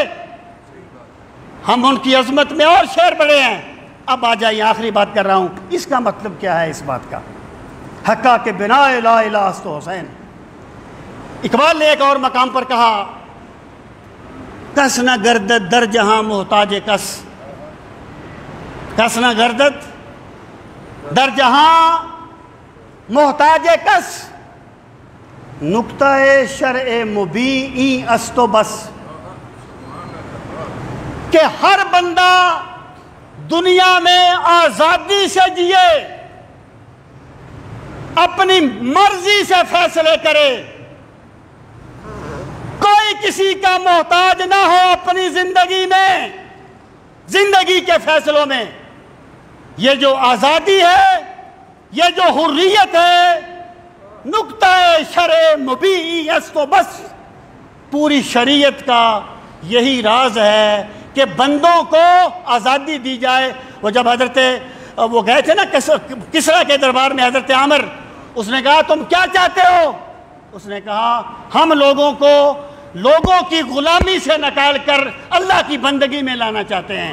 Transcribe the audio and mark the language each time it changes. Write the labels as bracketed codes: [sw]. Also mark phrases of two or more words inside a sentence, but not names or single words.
[ur] ہم ان کی عظمت میں اور شعر بڑھے ہیں. اب آ جائیے، آخری بات کر رہا ہوں. اس کا مطلب کیا ہے اس بات کا؟ [fa] حقا کے بنا لا الہ است حسین. [ur] اقبال نے ایک اور مقام پر کہا، [fa] کس نہ گردد در جہاں محتاج کس، کس نہ گردد در جہاں محتاج کس، نکتہ شرع مبین است و بس. [ur] کہ ہر بندہ دنیا میں آزادی سے جیے، اپنی مرضی سے فیصلے کرے، کوئی کسی کا محتاج نہ ہو اپنی زندگی میں، زندگی کے فیصلوں میں. یہ جو آزادی ہے، یہ جو حریت ہے، [fa] نکتہ شرع مبین است و بس. [ur] پوری شریعت کا یہی راز ہے کہ بندوں کو آزادی دی جائے. وہ جب وہ گئے تھے نا کسریٰ کے دربار میں حضرت عامر، اس نے کہا تم کیا چاہتے ہو؟ اس نے کہا ہم لوگوں کو لوگوں کی غلامی سے نکال کر اللہ کی بندگی میں لانا چاہتے ہیں.